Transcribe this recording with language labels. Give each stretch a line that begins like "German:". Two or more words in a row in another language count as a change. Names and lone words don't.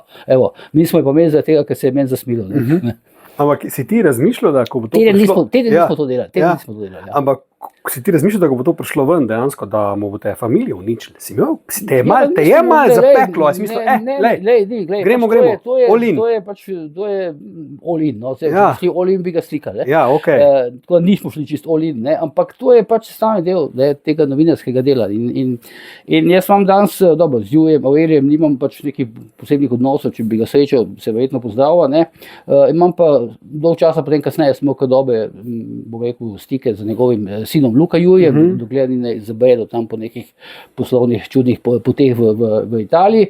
Slovenian: Evo, mi smo jo pa imeli zaradi tega, ker se je meni zasmilil. Ampak si ti razmišljal, da ko bo to prišlo... Teden nismo to delali. Ampak si ti razmišljal, da ko bo to prišlo ven dejansko, da mu bo te familije uničili? Te je malo zapeklo, a si mislil, gremo,
English: all in.
Slovenian: To je
English: all in, all in
Slovenian: bi ga slikali. Tako da nismo šli čist
English: all in,
Slovenian: ampak to je pač sestavni del tega novinarskega dela. In jaz imam danes, dobro, z Jurijem, Aurelijem, nimam pač nekih posebnih odnosov, če bi ga srečal, se verjetno pozdravil, imam pa dolg časa, potem kasneje smo kar dobre, bom rekel, stike z njegovim sinom Luka Jurijem, dokler ni ne zabredel tam po nekih poslovnih čudnih poteh v Italiji.